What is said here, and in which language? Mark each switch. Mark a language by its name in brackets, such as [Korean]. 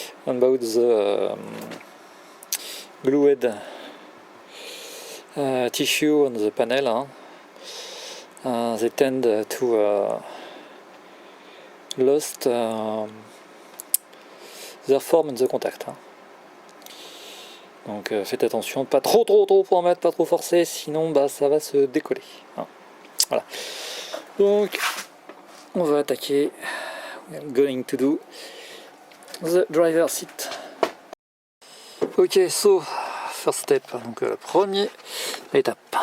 [English] About the glued tissue on the panel, they tend to lost their form in the contact. [French] Donc faites attention, pas trop pour en mettre, pas trop forcer, sinon ça va se décoller. Voilà. Donc on va attaquer. [English] We are going to do the driver seat. Ok, so first step, [French] donc la première étape.